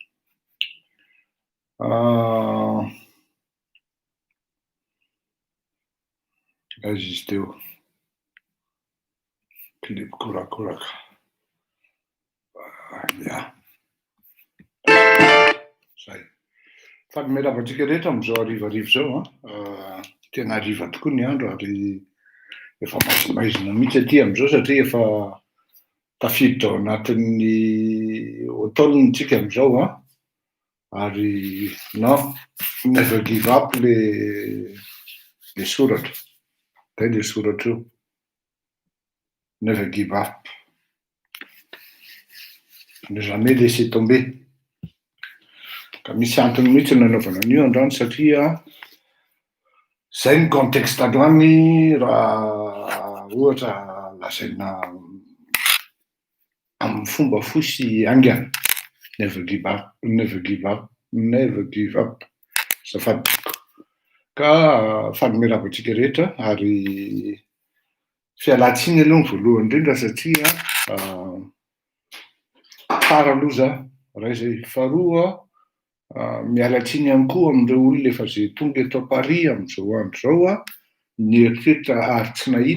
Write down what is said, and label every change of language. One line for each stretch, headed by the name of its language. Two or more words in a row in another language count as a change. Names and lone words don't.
Malagasy: Aiza izy teo clip korakoraka ia zay fa miravantsika rehetra am'izao arivarivo zao tena ariva tokoa ny andro ary efa maizimaizina mihitsy aty am'izao satria efa tafiditra ao anatin'ny automne-tsika am'izao ary non
English: never give up
Malagasy: le soratra zay le soratra io
English: never give up
French: ne jamais laisser tomber
Malagasy: ka misy antony mihitsy nanaovana an'io andrano satria zay ny contexte androany raha ohatra lazaina amin'ny fomba fosy angana
English: never give up never give up never give up
Malagasy: zafadiko ka fanomeravantsika rehetra ary fialatsiny aloha ny voalohany indrindra satria tsara aloha za raha izay faharoa mialatsiny ihany koa am'ireo olona efa zay tonga eto Paris am'izao andro zao nieritreretra ary tsy